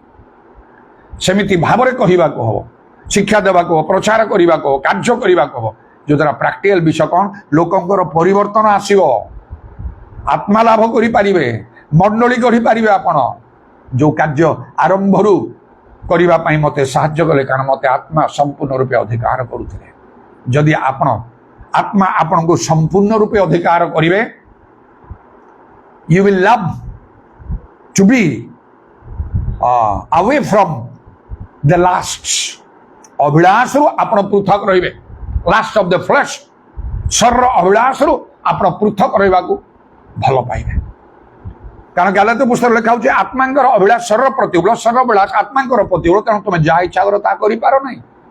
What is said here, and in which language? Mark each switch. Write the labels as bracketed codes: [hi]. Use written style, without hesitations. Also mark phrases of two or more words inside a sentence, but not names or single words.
[or] ସେମିତି ଭାବରେ କହିବାକୁ ହବ, ଶିକ୍ଷା ଦେବାକୁ ହବ, ପ୍ରଚାର କରିବାକୁ ହବ, କାର୍ଯ୍ୟ କରିବାକୁ ହବ, ଯୋଉଦ୍ୱାରା ପ୍ରାକ୍ଟିକାଲ ବିଷୟ କ'ଣ, ଲୋକଙ୍କର ପରିବର୍ତ୍ତନ ଆସିବ, ଆତ୍ମା ଲାଭ କରିପାରିବେ, ମଣ୍ଡଳୀ ଗଢ଼ିପାରିବେ। ଆପଣ ଯୋଉ କାର୍ଯ୍ୟ ଆରମ୍ଭରୁ କରିବା ପାଇଁ ମୋତେ ସାହାଯ୍ୟ କଲେ, କାରଣ ମୋତେ ଆତ୍ମା ସମ୍ପୂର୍ଣ୍ଣ ରୂପେ ଅଧିକାର କରୁଥିଲେ। ଯଦି ଆତ୍ମା ଆପଣଙ୍କୁ ସମ୍ପୂର୍ଣ୍ଣ ରୂପେ ଅଧିକାର କରିବେ, [en] you will love to be away from the lusts। [or] ଅଭିଳାଷରୁ ଆପଣ ପୃଥକ ରହିବେ, [en] lust of the flesh, [or] ଶରୀର ଅଭିଳାଷରୁ ଆପଣ ପୃଥକ ରହିବାକୁ ଭଲ ପାଇବେ। କାରଣ ଗାଲାତ୍ୟ ପୁସ୍ତକରେ ଲେଖା ହେଉଛି ଆତ୍ମାଙ୍କର ଅଭିଳାଷ ଶରୀର ପ୍ରତିକୂଳ, ଶରୀର ଅଭିଳାଷ ଆତ୍ମାଙ୍କର ପ୍ରତିକୂଳ। ତେଣୁ ତୁମେ ଯାହା ଇଚ୍ଛା କର ତାହା କରିପାର ନାହିଁ।